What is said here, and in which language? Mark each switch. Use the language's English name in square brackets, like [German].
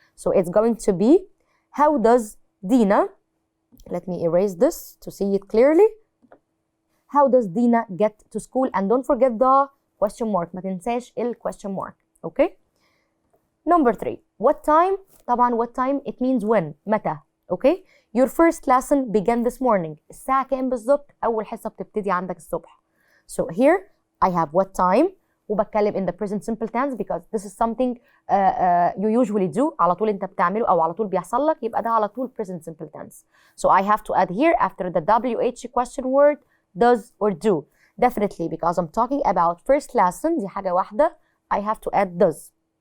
[English] So it's going to be how does Dina, let me erase this to see it clearly. How does Dina get to school and don't forget the question mark [Arabic] ما تنساش ال [English] question mark. Okay. Number 3 what time [Arabic] طبعا [English] what time it means when [Arabic] متى. [English] Okay, your first lesson began this morning. [Arabic] الساعة كام بالظبط أول حصة بتبتدي عندك الصبح. [English] So here I have what time [Arabic] وبتكلم [English] in the present simple tense because this is something you usually do [Arabic] على طول أنت بتعمله أو على طول [English] بيحصل لك يبقى ده على طول present simple tense. So I have to add here after the WH question word does or do. Definitely because I'm talking about first lesson [Arabic] دي حاجة واحدة [English] I have to add does.